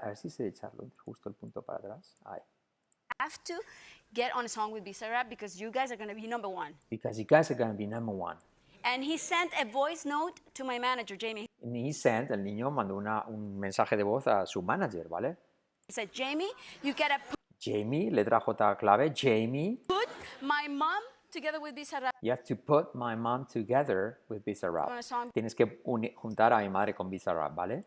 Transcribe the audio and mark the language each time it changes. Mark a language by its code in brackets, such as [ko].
[es] A ver si sé echarlo justo el punto para atrás. Ahí. [en] Have to get on a song with Bizarrap because you guys are going to be number one. Because you guys are gonna be number one. And he sent a voice note to my manager, Jamie. And he sent, [es] el niño mandó un mensaje de voz a su manager, ¿vale? [en] He said, Jamie, you gotta [es] Jamie, letra J clave, Jamie, [en] put my mom together with Bizarrap you have to put my mom together with Bizarrap. on a song [es] Tienes que juntar a mi madre con Bizarrap, ¿vale?